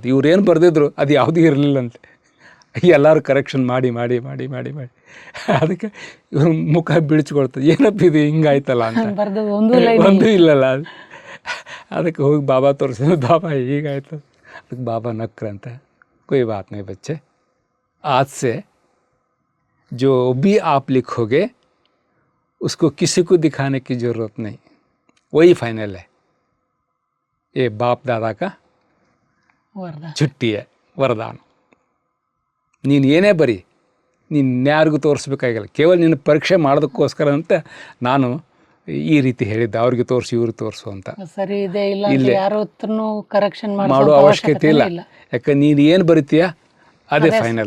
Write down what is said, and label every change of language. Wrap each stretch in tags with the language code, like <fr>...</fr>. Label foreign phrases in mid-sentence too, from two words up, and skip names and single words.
<kn>ಇವ್ರು ಏನು ಬರೆದಿದ್ರು ಅದು ಯಾವುದೂ ಇರಲಿಲ್ಲ ಅಂತೆ. ಎಲ್ಲರೂ ಕರೆಕ್ಷನ್ ಮಾಡಿ ಅದಕ್ಕೆ ಇವ್ರ ಮುಖ ಬಿಡಿಸ್ಕೊಳ್ತದೆ, ಏನಪ್ಪ ಇದು ಹಿಂಗಾಯ್ತಲ್ಲ ಅಂತ, ಒಂದೂ ಇಲ್ಲಲ್ಲ. ಅದಕ್ಕೆ ಹೋಗಿ ಬಾಬಾ ತೋರಿಸಿದ್ರು, ಬಾಬಾ ಹೀಗಾಯ್ತು. ಅದಕ್ಕೆ ಬಾಬಾ ನಕ್ರಂತೆ,</kn> <hi>कोई बात नहीं बच्चे, आज से जो भी आप लिखोगे उसको किसी को दिखाने की ज़रूरत नहीं, वही फाइनल है. ये बाप दादा का छुट्टी है, वरदान.</hi> <kn>ನೀನು ಏನೇ ಬರಿ, ನೀನು ಯಾರಿಗೂ ತೋರಿಸ್ಬೇಕಾಗಿಲ್ಲ, ಕೇವಲ ನಿನ್ನ ಪರೀಕ್ಷೆ ಮಾಡೋದಕ್ಕೋಸ್ಕರ ಅಂತ ನಾನು ಈ ರೀತಿ ಹೇಳಿದ್ದೆ, ಅವ್ರಿಗೆ ತೋರಿಸಿ ಇವ್ರಿಗೆ ತೋರಿಸು ಅಂತ. ಸರಿ ಇದೆ ಇಲ್ಲ ಯಾರು ಕರೆಕ್ಷನ್ ಮಾಡೋ ಅವಶ್ಯಕತೆ ಇಲ್ಲ. ಯಾಕೆ ನೀನು ಏನು ಬರಿತೀಯ ಅದೇ ಫೈನಲ್.</kn>